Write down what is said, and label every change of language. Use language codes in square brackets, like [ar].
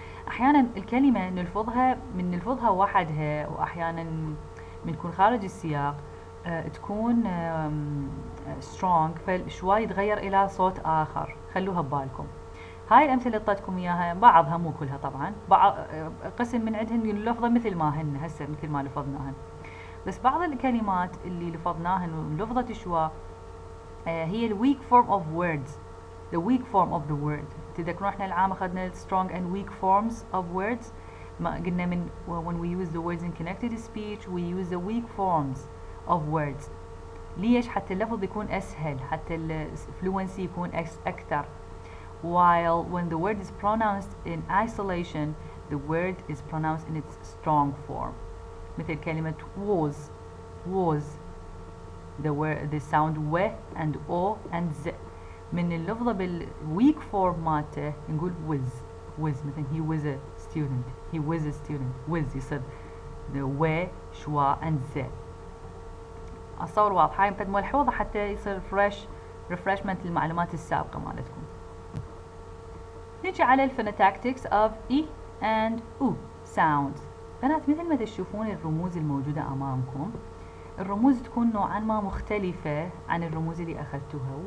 [ar] أحيانا الكلمة نلفظها وحدها، وأحيانا بنكون خارج السياق تكون strong فشوي يتغير إلى صوت آخر. خلوها ببالكم. هاي الأمثلة اللي اعطيتكم إياها بعضها مو كلها طبعا، بعض قسم من عندهن يلفظها مثل ما هن هسه مثل ما لفظناهن، بس بعض الكلمات اللي لفظناهن ولفظت شوا هي الweak form of words. [en] the weak form of the word. [ar] تذكرون احنا العام أخذنا [en] strong and weak forms of words. [ar] ما قلنا من [en] when we use the words in connected speech we use the weak forms of words. [ar] ليش؟ حتى اللفظ يكون أسهل، حتى الفلوينسي يكون أكثر. [en] while when the word is pronounced in isolation the word is pronounced in its strong form. [ar] مثل كلمة [en] was the sound w and o and z. [ar] من اللفظة بالweak form مالته نقول was مثلا [en] he was a student [ar] was يصير the و شوا and z. الصور واضحة يمكن ملحوظة حتى يصير refreshment للمعلومات السابقة مالتكم. نجي على الphonetics of E and U sounds. بنات مثل ما تشوفون الرموز الموجودة أمامكم، الرموز تكون نوعا ما مختلفة عن الرموز اللي أخذتوها.